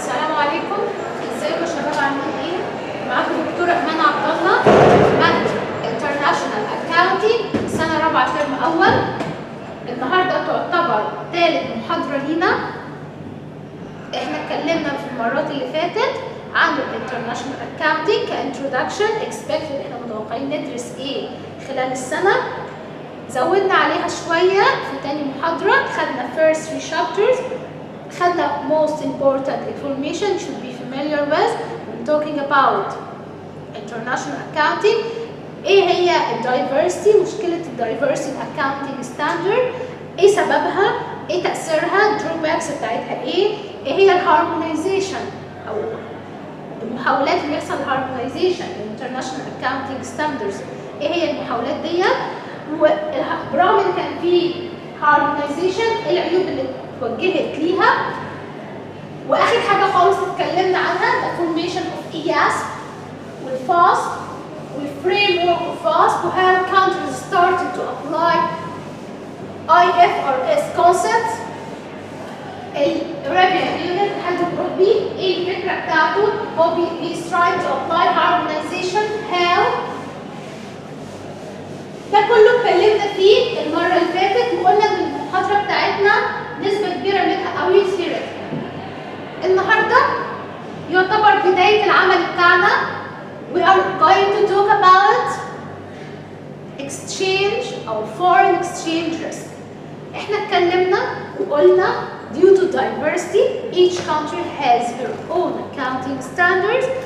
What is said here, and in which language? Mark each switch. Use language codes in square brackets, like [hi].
[ar] ازيكم يا شباب عاملين ايه؟ معاكم دكتورة إيمان عبد الله مادة انترناشونال اكاونتنج سنة رابعة ترم أول. النهارده تعتبر ثالث محاضرة لينا. احنا اتكلمنا في المرات اللي فاتت عن الانترناشونال اكاونتنج كانترودكشن اكسبكتد احنا متوقعين ندرس ايه خلال السنة. زودنا عليها شوية في تاني محاضرة، [en] خدنا first 3 chapters، خدنا most important information you should be familiar with when talking about international accounting. [ar] ايه هي الدايفرسيتي، مشكلة الدايفرسيتي accounting standard، ايه سببها، ايه تأثيرها، الدروباكس بتاعتها ايه هي الهارمونيزيشن او المحاولات اللي يحصل هارمونيزيشن الانترناشونال accounting standards، ايه هي المحاولات ديت، وبرغم ان كان في هارمونيزيشن ايه العيوب اللي اتوجهت ليها. واخر حاجه خالص اتكلمنا عنها [en] the formation of EASP والFAST والframework of FAST وhow countries started to apply IFRS concepts. [ar] الرابع يونت الاتحاد الاوروبي ايه الفكره بتاعته، هو [en] he's trying to apply harmonization how. [ar] ده كله اتكلمنا فيه المره اللي فاتت وقلنا ان المحاضره بتاعتنا نسبه كبيره منها قوي theoretical. النهارده يعتبر بدايه العمل بتاعنا. [en] We are going to talk about exchange or foreign exchange risk. [ar] احنا اتكلمنا وقلنا [en] due to diversity each country has her own accounting standards.